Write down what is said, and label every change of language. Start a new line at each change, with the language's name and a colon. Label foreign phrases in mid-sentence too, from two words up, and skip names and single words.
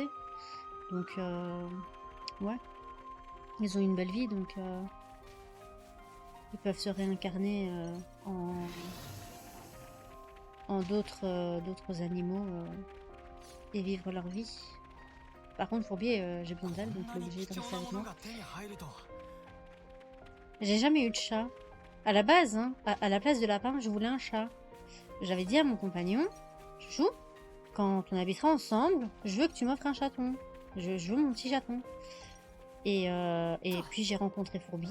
French: Donc, ouais. Ils ont eu une belle vie, donc... ils peuvent se réincarner en d'autres animaux et vivre leur vie. Par contre, Fourbi, j'ai besoin d'elle, donc
Japanese: こ
French: elle
Japanese: ん
French: est
Japanese: なに
French: obligée
Japanese: 貴
French: de
Japanese: 重
French: rester
Japanese: な
French: avec
Japanese: もの
French: moi.
Japanese: が手に入るとは。
French: J'ai jamais eu de chat. À la base, hein, à la place de lapin, je voulais un chat. J'avais dit à mon compagnon, Chouchou, quand on habitera ensemble, je veux que tu m'offres un chaton. Je veux mon petit chaton. Et puis j'ai rencontré Fourbi.